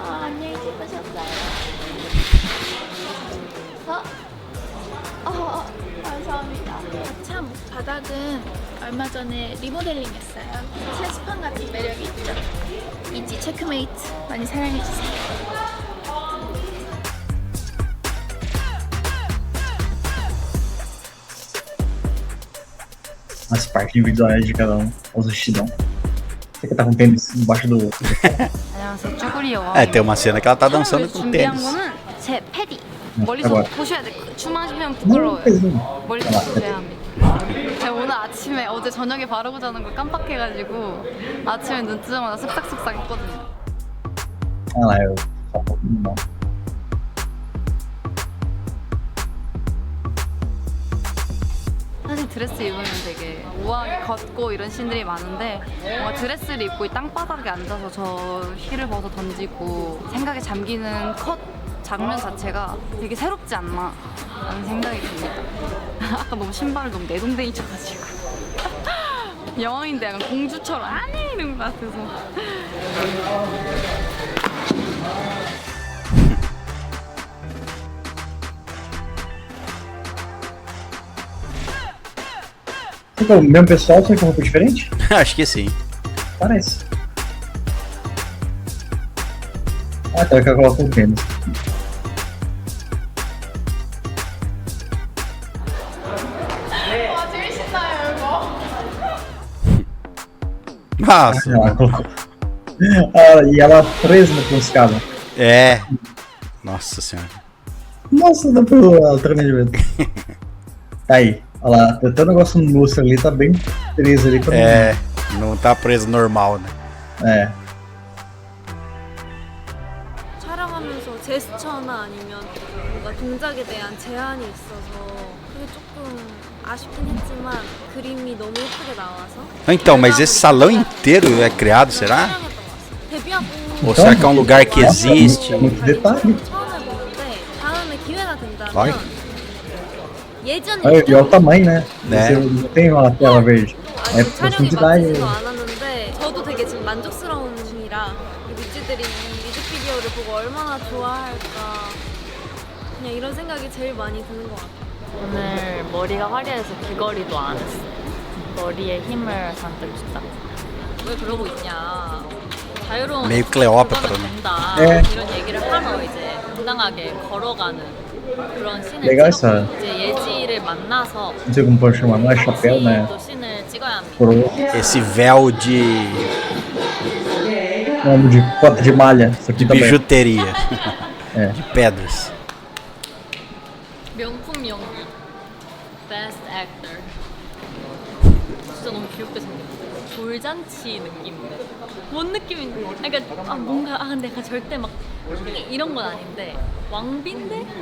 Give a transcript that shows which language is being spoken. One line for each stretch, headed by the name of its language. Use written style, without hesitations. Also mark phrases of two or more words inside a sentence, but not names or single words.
Korean: 안녕히 주무셨어요. 감사합니다. 참 바닥은 얼마 전에 리모델링 했어요. 새 스판 같은 매력이 있죠. 이지 체크메이트 많이 사랑해주세요.
Portuguese: As partes individuais de cada um, os vestidão. Você que tá com tênis embaixo do.
Korean: 안녕하세요. 쭈구리요.
Portuguese: É, tem uma cena que ela tá dançando com
Korean: 준비한
Portuguese: tênis.
Korean: 거는 제 패디.
Portuguese: Agora.
Korean: 보셔야 돼. 춤하시면 부끄러워요.
Portuguese: Não,
Korean: 멀리서 보셔야 합니다. 제가 오늘 아침에 어제 저녁에 바르고 자는 걸 깜빡해가지고 아침에 눈 뜨자마자 쓱싹쓱싹 했거든요.
Portuguese: Ah lá, eu. Só um pouquinho não.
Korean: 사실 드레스 입으면 되게 우아하게 걷고 이런 씬들이 많은데 뭔가 드레스를 입고 이 땅바닥에 앉아서 저 힐을 벗어 던지고 생각에 잠기는 컷 장면 자체가 되게 새롭지 않나 라는 생각이 듭니다. 아까 너무 신발을 너무 내동댕이 쳐가지고 여왕인데 약간 공주처럼 아니 이런 것 같아서
Portuguese: Será que é o mesmo pessoal, só que com roupa diferente? Acho que sim. Parece. Ah, tá, que eu coloco o tênis.
Korean: 제일 신나요 이거.
Portuguese: Nossa. Ela colocou. Ah, e ela presa com escada. É. Nossa senhora. Nossa, dá pra ela tremendo de medo. Aí, olha lá, até o negócio no lustre ali tá bem preso ali. É, não tá preso normal, né? É.
Korean: 촬영하면서 제스처나 아니면 뭔가 동작에 대한 제한이 있어서 그게 조금 아쉽긴 했지만 그림이 너무 예쁘게 나와서
Portuguese: Então, mas esse salão inteiro é criado, será?
Korean: 데뷔하고
Portuguese: Ou será que é um lugar que existe? Muito detalhe.
Korean: 처음 해보는데 다음에 기회가 된다면
Portuguese: Olha.
Korean: 예전
Portuguese: Olha, e olha o tamanho, né? Né? Você não tem uma tela verde. É
Korean: 아직 촬영이
Portuguese: profundidade.
Korean: 마치지도 않았는데 저도 되게 지금 만족스러운 중이라 이 뮤지들이 이 뮤직비디오를 보고 얼마나 좋아할까 그냥 이런 생각이 제일 많이 드는 것 같아요. 오늘 머리가 화려해서 귀걸이도 안 했어. 머리에 힘을 잔뜩 줬다. 왜 그러고 있냐. 자유로운
Portuguese: Meio Cleópatra,
Korean: 공간은
Portuguese: né?
Korean: 된다. 네. 이런 얘기를 하러 이제 당당하게 걸어가는 그런 씬을
Portuguese: Legal
Korean: 찍었고
Portuguese: essa.
Korean: 이제 예지를 만나서
Portuguese: Não sei como pode chamar, não é chapéu, né?
Korean: 또 씬을 찍어야 합니다.
Portuguese: Esse véu de Nome de cota de malha. Isso aqui também. bijuteria. É. De pedras.
Korean: 명품 연기.
English: Best Actor.
Korean: 진짜 너무 귀엽게 생겼어. 돌잔치 느낌인데. 뭔 느낌인데? 그러니까 뭔가 근데 절대 막 이런 건 아닌데 왕비인데?